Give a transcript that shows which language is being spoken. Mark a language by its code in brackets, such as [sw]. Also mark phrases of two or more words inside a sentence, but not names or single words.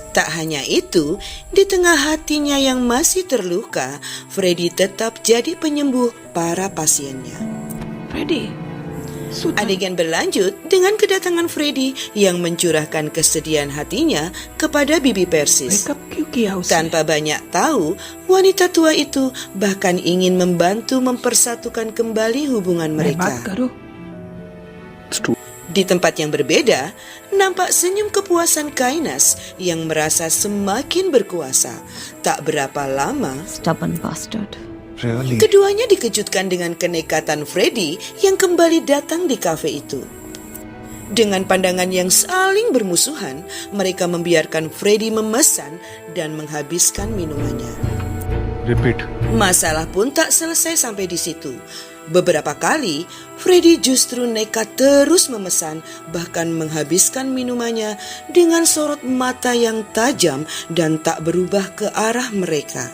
[id] Tak hanya itu, di tengah hatinya yang masih terluka, Freddy tetap jadi penyembuh para pasiennya. Freddy, Adegan berlanjut dengan kedatangan Freddy yang mencurahkan kesedihan hatinya kepada Bibi Persis. [hi] breakup क्यों किया उसने? [id] Tanpa banyak tahu, wanita tua itu bahkan ingin membantu mempersatukan kembali hubungan [hi] मैं बात [id] mereka. [hi] करूं? [id] Di tempat yang berbeda, nampak senyum kepuasan Kainas yang merasa semakin berkuasa. Tak berapa lama, [en] Stubborn bastard. Really? [id] keduanya dikejutkan dengan kenekatan Freddy yang kembali datang di kafe itu. Dengan pandangan yang saling bermusuhan, mereka membiarkan Freddy memesan dan menghabiskan minumannya. [en] Repeat. [id] Masalah pun tak selesai sampai di situ. Beberapa kali, Freddy justru nekat terus memesan, bahkan menghabiskan minumannya dengan sorot mata yang tajam dan tak berubah ke arah mereka.